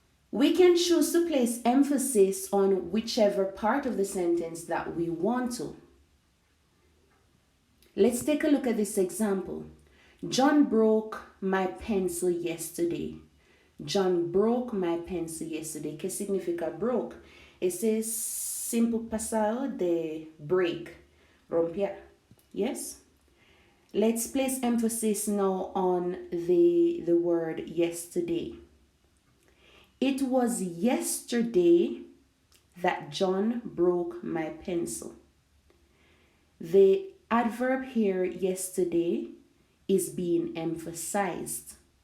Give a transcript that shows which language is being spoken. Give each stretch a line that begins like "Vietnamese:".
English: We can choose to place emphasis on whichever part of the sentence that we want to. Let's take a look at this example. John broke my pencil yesterday. John broke my pencil yesterday.
Spanish: ¿Qué significa broke? Ese es simple pasado de break, romper.
English: Yes? Let's place emphasis now on the word yesterday. It was yesterday that John broke my pencil. The adverb here, yesterday, is being emphasized.